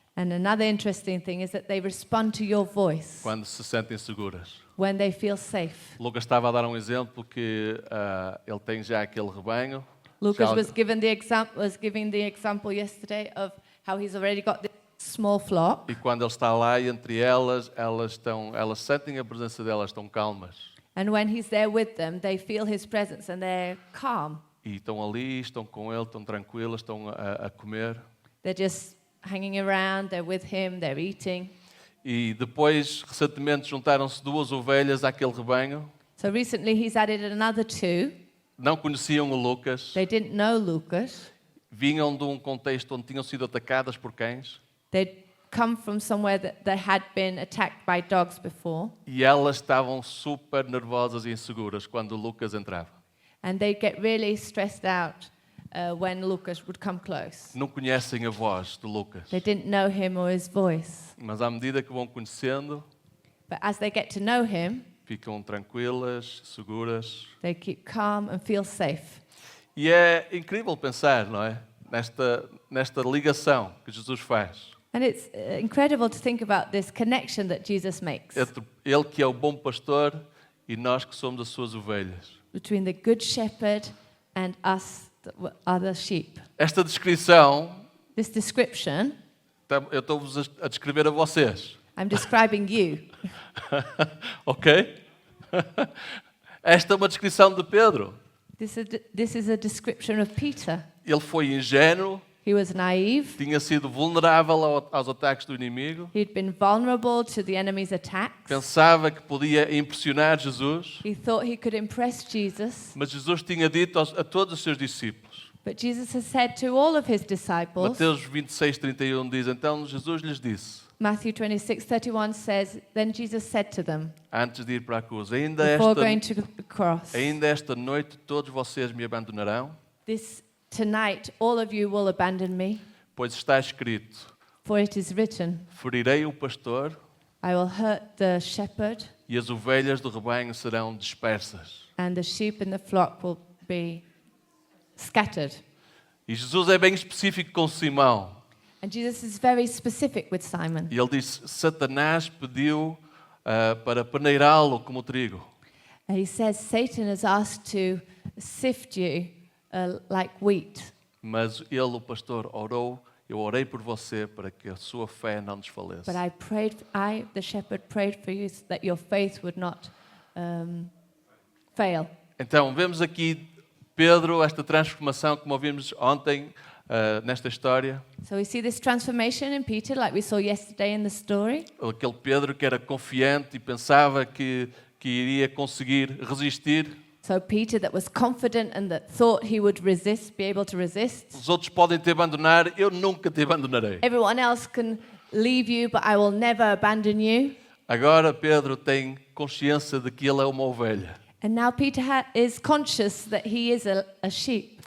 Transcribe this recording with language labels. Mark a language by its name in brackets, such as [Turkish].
[English] And another interesting thing is that they respond to your voice [Portuguese] quando se sentem seguras. [English] when they feel safe. [Portuguese] Lucas estava a dar um exemplo que ele tem já aquele rebanho. Lucas Já- [English] was giving the example yesterday of how he's already got this small flock, [Portuguese] E quando ele está lá entre elas sentem a presença delas, estão calmas. [English] and when he's there with them, they feel his presence and they're calm. [Portuguese] E estão ali, estão com ele, estão tranquilas, estão a comer. [English] They're just hanging around, they're with him, they're eating. [Portuguese] E depois, recentemente, juntaram-se 2 ovelhas àquele rebanho. [English] So recently he's added another 2. [Portuguese] Não conheciam o Lucas. [English] They didn't know Lucas. [Portuguese] Vinham de um contexto onde tinham sido atacadas por cães. [English] They'd come from somewhere that they had been attacked by dogs before. [Portuguese] E elas estavam super nervosas e inseguras quando o Lucas entrava. [English] And they'd get really stressed out when Lucas would come close. [Portuguese] Não conhecem a voz de Lucas. [English] They didn't know him or his voice. [Portuguese] Mas à medida que vão conhecendo, [English] But as they get to know him, [Portuguese] ficam tranquilas, seguras. [English] they keep calm and feel safe. [Portuguese] E é incrível pensar, não é? Nesta ligação que Jesus faz. [English] And it's incredible to think about this connection that Jesus makes [Portuguese] Entre ele que é o bom pastor e nós que somos as suas ovelhas. [English] between the good shepherd and us that are the sheep. [Portuguese] Esta descrição, [English] This description, [Portuguese] eu estou-vos a descrever a vocês. [English] I'm describing you. Ok? [Portuguese] Esta é uma descrição de Pedro. [English] This is a description of Peter. [Portuguese] Ele foi ingênuo, [English] He was naive. [Portuguese] tinha sido vulnerável aos ataques do inimigo, [English] He'd been vulnerable to the enemy's attacks. [Portuguese] pensava que podia impressionar Jesus, [English] He thought he could impress Jesus. [Portuguese] mas Jesus tinha dito a todos os seus discípulos. [English] But Jesus has said to all of his disciples, [Portuguese] Mateus 26:31 diz, então Jesus lhes disse, [English] Matthew 26:31 says, Then Jesus said to them, [Portuguese] antes de ir para a cruz, [English] before going to the cross, [Portuguese] ainda esta noite todos vocês me abandonarão, [English] Tonight all of you will abandon me, [Portuguese] pois está escrito, [English] for it is written, [Portuguese] ferirei o pastor [English] I will hurt the shepherd, [Portuguese] e as ovelhas do rebanho serão dispersas. [English] and the sheep in the flock will be scattered. [Portuguese] E Jesus é bem específico com Simão. [English] And Jesus is very specific with Simon. [Portuguese] E ele diz, Satanás pediu para peneirá-lo como trigo. [English] And he says, Satan has asked to sift you like wheat. [Portuguese] Mas ele, o pastor, orou, eu orei por você para que a sua fé não desfaleça. [English] But the shepherd, prayed for you so that your faith would not fail. [Portuguese] Então, vemos aqui Pedro, esta transformação, como ouvimos ontem nesta história. [English] So we see this transformation in Peter, like we saw yesterday in the story. [Portuguese] Aquele Pedro que era confiante e pensava que iria conseguir resistir. [English] So Peter that was confident and that thought he would be able to resist. [Portuguese] Os outros podem te abandonar, eu nunca te abandonarei. [English] Everyone else can leave you, but I will never abandon you. [Portuguese] Agora Pedro tem consciência de que ele é uma ovelha. [English] And now Peter is conscious that he is a sheep.